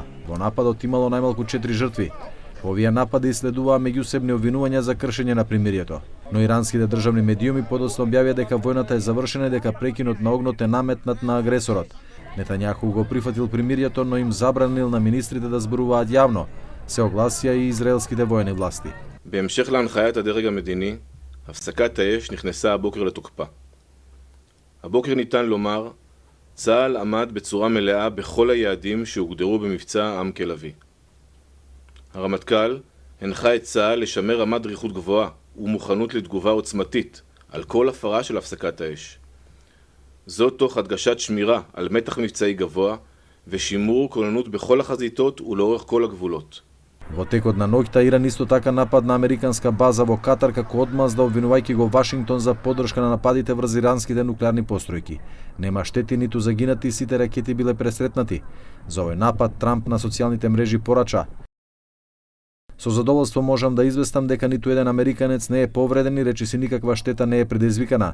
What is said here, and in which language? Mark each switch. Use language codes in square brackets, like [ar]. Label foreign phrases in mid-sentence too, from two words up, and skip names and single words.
[mk] Во нападот имало најмалку 4 жртви. По овие напади следуваа меѓусебни обвинувања за кршење на примирието. Но иранските државни медиуми подоцна објавија дека војната е завршена и дека прекинот на огнот е наметнат на агресорот. Нетањаху го прифатил примирието, но им забранил на министрите да зборуваат јавно, се огласија и израелските воени власти. [he] בהמשך להנחיית הדרג המדיני, הפסקת האש נכנסה הבוקר לתוקפה. הבוקר ניתן לומר, צה"ל עמד בצורה מלאה בכל היעדים שהוגדרו במבצע עם כלביא. הרמטכ"ל הנחה את צה"ל לשמר רמת דריכות גבוהה ומוכנות לתגובה עוצמתית על כל הפרה של הפסקת האש. זאת תוך הדגשת שמירה על מתח מבצעי גבוה ושימור כוננות בכל החזיתות ולאורך כל הגבולות. [mk] Во текот на ноќта Иран исто така нападна американска база во Катар како одмазда, обвинувајќи го Вашингтон за поддршка на нападите врз иранските нуклеарни постројки. Нема штети ниту загинати, сите ракети биле пресретнати. За овој напад Трамп на социјалните мрежи порача: "Со задоволство можам да известам дека ниту еден американец не е повреден и речиси никаква штета не е предизвикана.